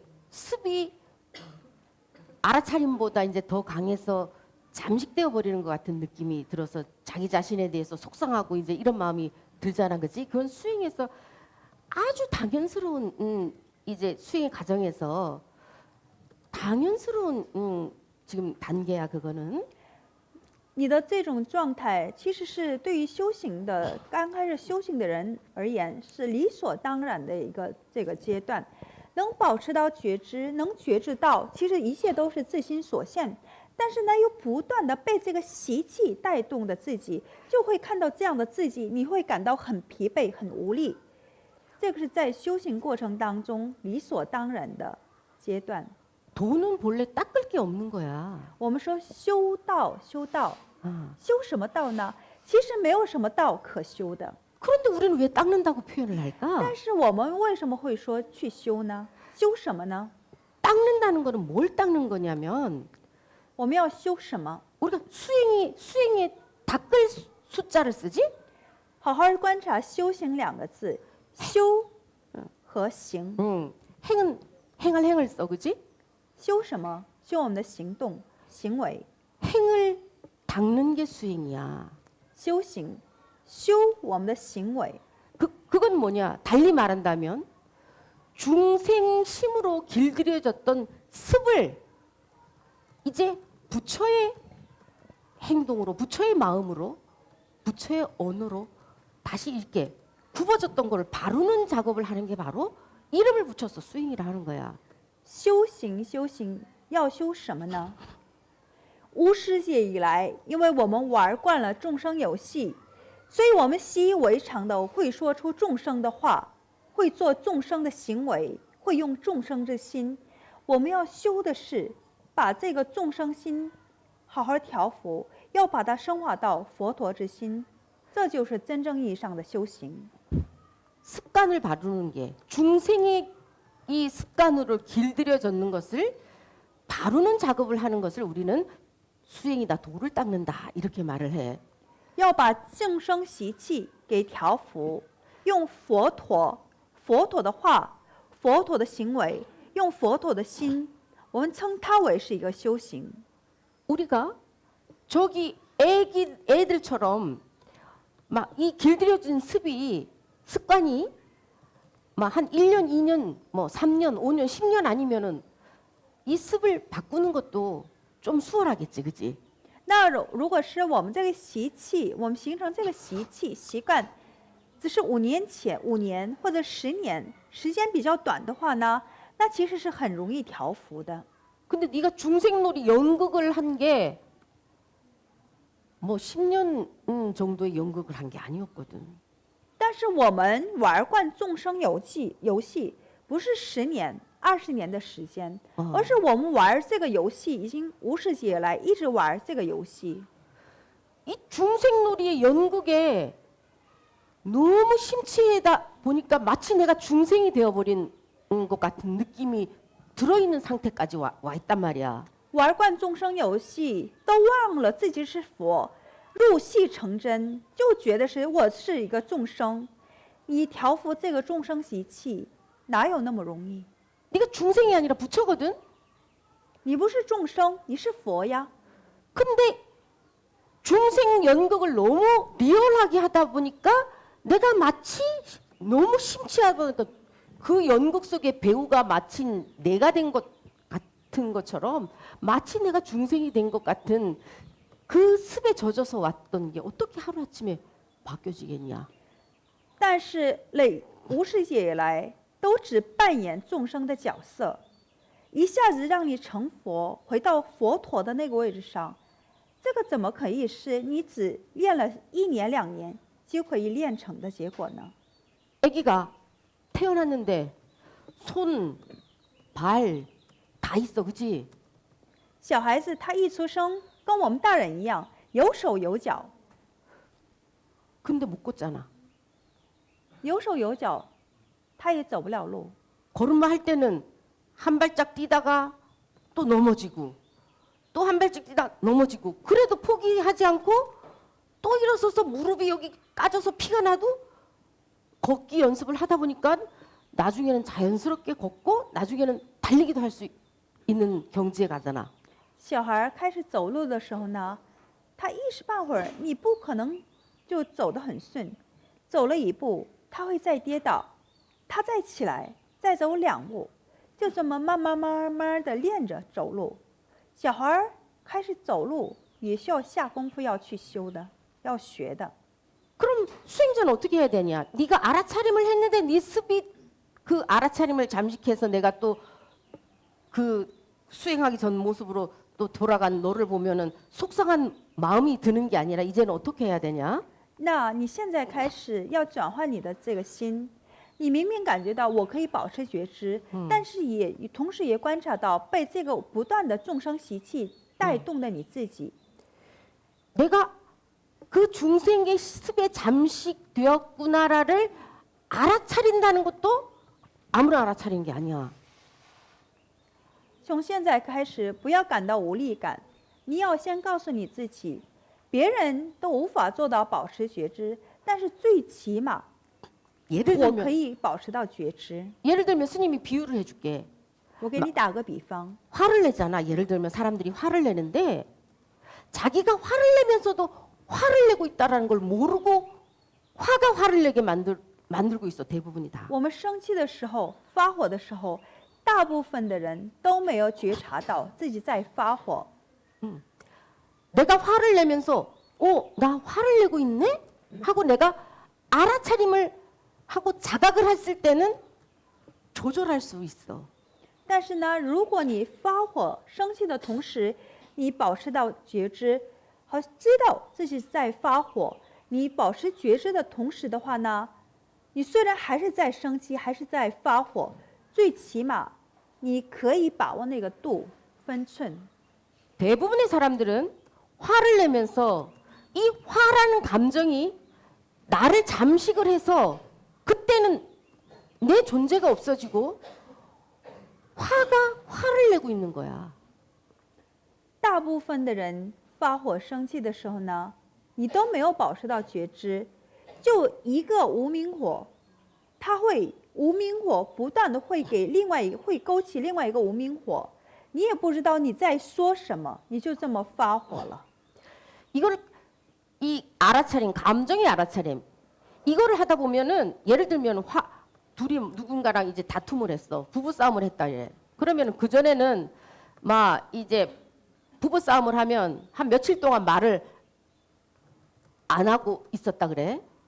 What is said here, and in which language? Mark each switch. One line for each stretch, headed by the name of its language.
Korean: 습이 알아차림보다 이제 더 강해서 잠식되어 버리는 것 같은 느낌이 들어서 자기 자신에 대해서 속상하고 이제 이런 마음이 들잖아, 그지? 그건 수행에서 아주 당연스러운 이제 수행의 과정에서 당연스러운 지금 단계야 그거는.
Chinese: 你的这种状态，其实是对于修行的刚开始修行的人而言，是理所当然的一个这个阶段。能保持到觉知，能觉知到，其实一切都是自心所现。但是呢，又不断的被这个习气带动的自己，就会看到这样的自己，你会感到很疲惫、很无力。这个是在修行过程当中理所当然的阶段。
Korean: 도는 본래 닦을 게 없는 거야.
Chinese: 我们说修道，修道， 아. 修什么道呢？其实没有什么道可修的。
Korean: 그런데 우리는 왜 닦는다고 표현을 할까?
Chinese: 但是我们为什么会说去修呢？修什么呢？
Korean: 닦는다는 거는 뭘 닦는 거냐면
Chinese: 我们要修什么？
Korean: 우리가 수행에 닦을 숫자를 쓰지?
Chinese: 好好观察“修行”两个字，修和行。
Korean: 행은 행을 써, 그지?
Chinese: 修什么？修我们的行动、行为。
Korean: 행을 닦는 게 수행이야.
Chinese: 修行，修我们的行为。
Korean: 그건 뭐냐? 달리 말한다면 중생심으로 길들여졌던 습을 이제 부처의 행동으로, 부처의 마음으로, 부처의 언어로 다시 이렇게 굽어졌던 거를 바르는 작업을 하는 게 바로 이름을 붙여서 수행이라 하는 거야.
Chinese: 修行，修行要修什么呢？无始劫以来，因为我们玩惯了众生游戏，所以我们习以为常的会说出众生的话，会做众生的行为，会用众生之心。我们要修的是把这个众生心好好调伏，要把它升华到佛陀之心，这就是真正意义上的修行。
Korean: 습관을 바르는 게 중생의 이 습관으로 길들여졌는 것을 바르는 작업을 하는 것을 우리는 수행이다, 도를 닦는다 이렇게 말을 해.
Chinese: 要把众生习气给调伏，用佛陀的话，佛陀的行为，用佛陀的心，我们称它为是一个修行。
Korean: 우리가 저기 애들처럼 막 이 길들여진 습관이 막 한 1년, 2년, 뭐 3년, 5년, 10년 아니면은 이 습을 바꾸는 것도 좀 수월하겠지, 그지?
Chinese: 那如果是我们这个习气，我们形成这个习气习惯，只是5年或者10年，时间比较短的话呢，那其实是很容易调伏的。
Korean: 근데 네가 중생놀이 연극을 한 게 뭐 10년 정도의 연극을 한 게 아니었거든.
Chinese: 但是我们玩惯众生游戏，不是10年、20年的时间，而是我们玩这个游戏已经无始劫来一直玩这个游戏。
Korean: 이 중생놀이의 연극에 너무 심취하다 보니까 마치 내가 중생이 되어버린 것 같은 느낌이 들어있는 상태까지 와 있단 말이야.
Chinese: 玩惯众生游戏，都忘了自己是佛，入戏成真，就觉得是我是一个众生。你调伏这个众生习气，哪有那么容易？
Korean: 네가 중생이 아니라 부처거든.
Chinese: 你不是众生，你是佛呀。
Korean: 근데 중생 연극을 너무 리얼하게 하다 보니까 내가 마치 너무 심취하다 보니까 그 연극 속의 배우가 마치 내가 된 것 같은 것처럼 마치 내가 중생이 된 것 같은 그 습에 젖어서 왔던 게 어떻게 하루아침에 바뀌어지겠냐.
Chinese: 但是无始劫以来，都只扮演众生的角色，一下子让你成佛，回到佛陀的那个位置上，这个怎么可以是你只练了1年2年就可以练成的结果呢？
Korean: 아기가 태어났는데 손, 발 다 있어, 그치?
Chinese: 小孩子他一出生跟我们大人一样，有手有脚，
Korean: 근데 못 걷잖아.
Chinese: 有手有脚，他也走不了路。
Korean: 걸음마 할 때는 한 발짝 뛰다가 또 넘어지고 또 한 발짝 뛰다가 넘어지고 그래도 포기하지 않고 또 일어서서 무릎이 여기 까져서 피가 나도 걷기 연습을 하다 보니까 나중에는 자연스럽게 걷고 나중에는 달리기도 할 수 있는 경지에 가잖아.
Chinese: 小孩开始走路的时候呢，他一时半会儿你不可能就走得很顺，走了一步他会再跌倒，他再起来，再走2步，就这么慢慢的练着走路。小孩开始走路也需要下功夫要去修的，要学的。
Korean: 그럼 수행자는 어떻게 해야 되냐? 네가 알아차림을 했는데 네 습이 그 알아차림을 잠식해서 내가 또 그 수행하기 전 모습으로 또 돌아간 너를 보면은 속상한 마음이 드는 게 아니라 이제는 어떻게 해야 되냐?
Chinese: 那你现在开始要转换你的这个心，你明明感觉到我可以保持觉知，但是也同时也观察到被这个不断的众生习气带动的你自己。
Korean: 내가 그 중생의 습에 잠식되었구나를 알아차린다는 것도 아무나 알아차리는 게 아니야.
Chinese: 从现在开始，不要感到无力感，你要先告诉你自己，别人都无法做到保持觉知，但是最起码
Korean: 예를
Chinese: 我可
Korean: 들면
Chinese: 以保持到觉知。
Korean: 예를 들면 스님이 비유를 해줄게.
Chinese: 我给你打个比方，
Korean: 화를 내잖아. 예를 들면 사람들이 화를 내는데 자기가 화를 내면서도 화를 내고 있다라는 걸 모르고 화가 화를 내게 만들고 있어. 대부분이 다.
Chinese: 我们生气的时候、发火的时候，大部分的人都没有觉察到自己在发火。
Korean: 내가 화를 내면서 나 화를 내고 있네? 하고 내가 알아차림을 하고 자각을 했을 때는 조절할 수 있어.
Chinese: 但是呢，如果你发火、生气的同时，你保持到觉知，和知道自己在发火，你保持觉知的同时的话呢，你虽然还是在生气，还是在发火，最起码你可以把握那个度、分寸。
Korean: 대부분의 사람들은 화를 내면서 이 화라는 감정이 나를 잠식을 해서 그때는 내 존재가 없어지고 화가 화를 내고 있는 거야.
Chinese: 大部分的人发火、生气的时候呢，你都没有保持到觉知，就一个无明火，它会无明火不断的会给会勾起另外一个无明火，你也不知道你在说什么，你就这么发火了。
Korean: 이거를 이 알아차림, 감정의 알아차림 이거를 하다 보면은 예를 들면 둘이 누군가랑 이제 다툼을 했어. 부부 싸움을 했다 얘. 그러면 그 전에는 막 이제 부부 싸움을 하면 한 며칠 동안 말을 안 하고 있었다 그래.